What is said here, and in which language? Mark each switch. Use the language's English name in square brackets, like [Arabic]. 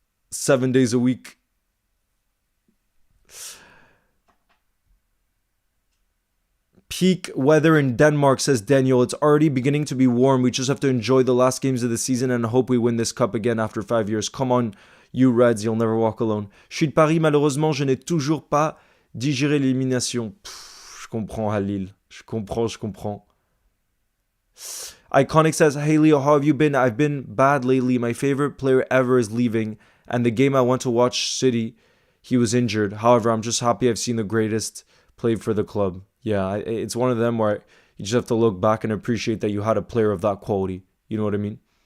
[English] 7 days a week. Peak weather in Denmark, says Daniel. It's already beginning to be warm. We just have to enjoy the last games of the season and hope we win this cup again after 5 years. Come on, you Reds, you'll never walk alone. [French] Je suis de Paris, malheureusement, je n'ai toujours pas digéré l'élimination. Je comprends, Halil. Je comprends. [English] Iconic says, hey Leo, how have you been? I've been bad lately. My favorite player ever is leaving. And the game I went to watch, City, he was injured. However, I'm just happy I've seen the greatest play for the club. Yeah, it's one of them where you just have to look back and appreciate that you had a player of that quality. You know what I mean?